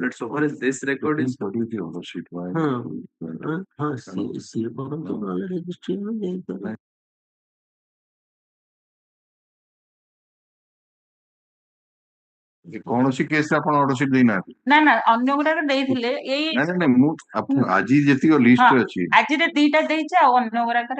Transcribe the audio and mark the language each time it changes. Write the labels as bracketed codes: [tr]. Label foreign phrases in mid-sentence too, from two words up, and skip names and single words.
[en] But so far as this record is study the order sheet why [or] see କରନ୍ତୁ ନହେଲେ registry ରେ ଯାଇପାରେ କୌଣସି କେସ୍ ଆପଣ ଅର୍ଡର ସିଟ୍ ଦେଇନାହାନ୍ତି ନା ନା ଅନ୍ୟ ଗୁଡାକ ଦେଇଥିଲେ ଏଇ ନାଇଁ ମୁଁ ଆଜି ଯେତିକି ଲିଷ୍ଟ ଅଛି ଆଜିରେ ଦିଟା ଦେଇଛି ଆଉ ଅନ୍ୟ ଗୁଡାକରେ